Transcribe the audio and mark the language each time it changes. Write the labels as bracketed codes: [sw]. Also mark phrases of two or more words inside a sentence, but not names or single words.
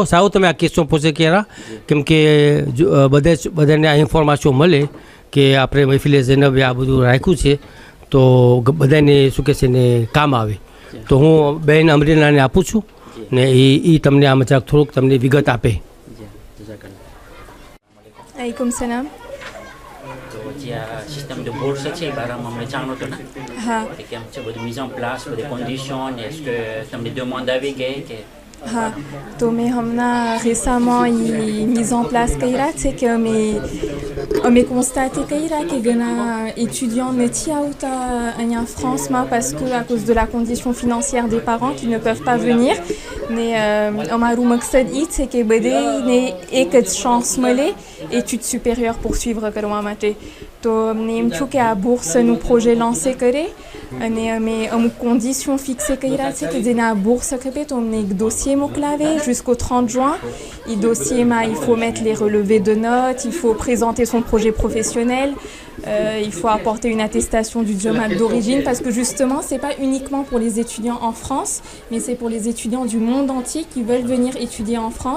[gu] સારું તમે આ કેસો પૂછે ક્યારે કેમ કે બધાને આ ઇન્ફોર્મેશન મળે કે આપણે મહેફિલ ઝૈનબે આ બધું રાખ્યું છે તો બધાને શું કહે છે ને કામ આવે તો હું બેન અમરીનાને આપું છું ને એ તમને આમાં જરાક થોડુંક તમને વિગત આપે. [ar] عليكم السلام. [gu] તો જે આ સિસ્ટમ [fr] de bourse [gu] છે એ બારામાં અમને જાણો તો ને હા કેમ છે બધું [fr] mise en place [gu] બધી [fr] conditions est-ce que [gu] તમને demande આવી ગઈ કે હા તો મેં હમણાં [fr] récemment mise en place [gu] કર્યા છે કે અમે constaté કર્યા કે ઘણા étudiants નથી આવતા અહીંયા ફ્રાન્સમાં [fr] parce que à cause de la condition financière des parents qui ne peuvent pas venir [gu] ને અમારું મકસદ એ છે કે બધાને એક જ ચાન્સ મળે [fr] études supérieures pour suivre [gu] કરવા માટે તો અમને એમ છું કે આ બોurસનું પ્રોજેક્ટ લાncé કરે અને અમે અમુક [fr] conditions fixées [gu] કર્યા છે કે જેને આ bourse ખપે તો અમને એક dossier મોકલાવે [fr] jusqu'au 30 juin. Et dossier, il faut mettre les relevés de notes, il faut présenter son projet professionnel, il faut apporter une attestation du job d'origine parce que justement, c'est pas uniquement pour les étudiants en France, mais c'est pour les étudiants du monde entier qui veulent venir étudier en France.